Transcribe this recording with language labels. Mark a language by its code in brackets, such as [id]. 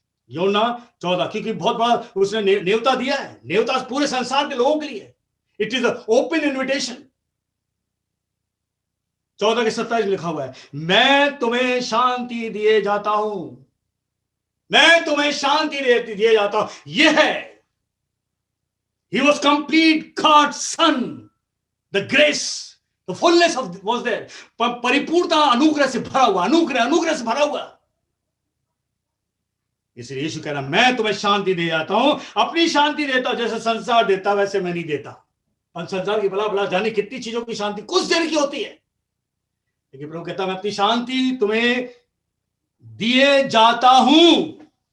[hi] यूहन्ना 14, क्योंकि बहुत बड़ा उसने नेवता दिया है, नेवता पूरे संसार के लोगों के लिए। [en] It is open invitation. [hi] 14 के 27 में लिखा हुआ है, मैं तुम्हें शांति दिए जाता हूं, मैं तुम्हें शांति दिए जाता हूं। यह है, [en] he was complete God's son, the grace, the fullness of was there, [hi] परिपूर्णता अनुग्रह से भरा हुआ, [en] अनुग्रह से भरा हुआ। [hi] इसलिए यीशु कह रहा, मैं तुम्हें शांति दे जाता हूं, अपनी शांति देता हूं, जैसे संसार देता वैसे मैं नहीं देता। और संसार की भला जाने कितनी चीजों की शांति कुछ देर की होती है, लेकिन प्रभु कहता मैं अपनी शांति तुम्हें दिए जाता हूं।